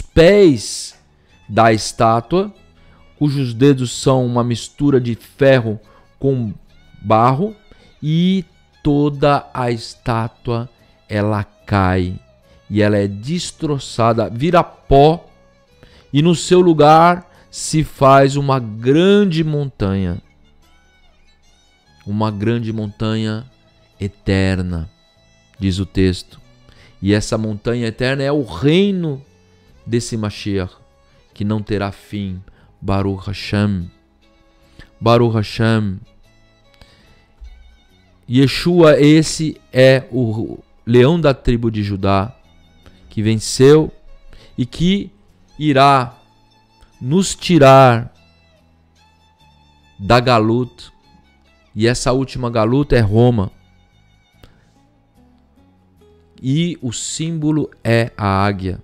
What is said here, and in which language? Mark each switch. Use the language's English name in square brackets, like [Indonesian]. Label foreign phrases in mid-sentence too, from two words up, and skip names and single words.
[Portuguese] pés da estátua, cujos dedos são uma mistura de ferro com barro, e toda a estátua ela cai e ela é destroçada, vira pó, e no seu lugar se faz uma grande montanha eterna, diz o texto. E essa montanha eterna é o reino desse Mashiach, que não terá fim. [Hebrew] ברוך השם. ברוך השם. [Portuguese] Yeshua, esse é o leão da tribo de Judá, que venceu e que irá nos tirar da galuta. E essa última galuta é Roma. E o símbolo é a águia.